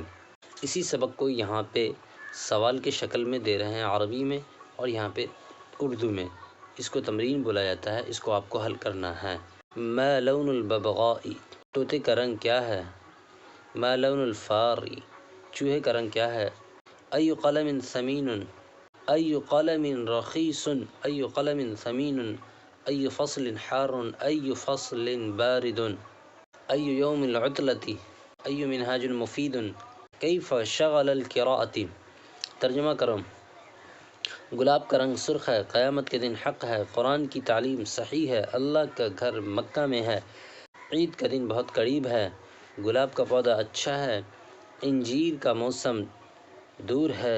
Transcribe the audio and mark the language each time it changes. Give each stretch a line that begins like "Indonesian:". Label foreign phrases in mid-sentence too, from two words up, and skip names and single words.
Urdu: اسی سبق کو یہاں پہ سوال کے شکل میں دے رہے ہیں عربی میں اور یہاں پہ اردو میں، اس کو تمرین بولا جاتا ہے، اس کو آپ کو حل کرنا ہے۔
Arabic: ما لون الببغاء
Urdu: طوطے کا رنگ کیا ہے؟
Arabic: ما لون الفار
Urdu: چوہے کا رنگ کیا ہے؟
Arabic: ای قلم ثمین ای قلم رخیص ای قلم ثمین ای فصل حار ای فصل بارد ای یوم العطلة ای منہاج مفید کیف شغل القراءة۔
Urdu: ترجمہ کرو۔ گلاب کا رنگ سرخ ہے، قیامت کے دن حق ہے، قرآن کی تعلیم صحیح ہے، اللہ کا گھر مکہ میں ہے، عید کا دن بہت قریب ہے، گلاب کا پودا اچھا ہے، انجیر کا موسم دور ہے۔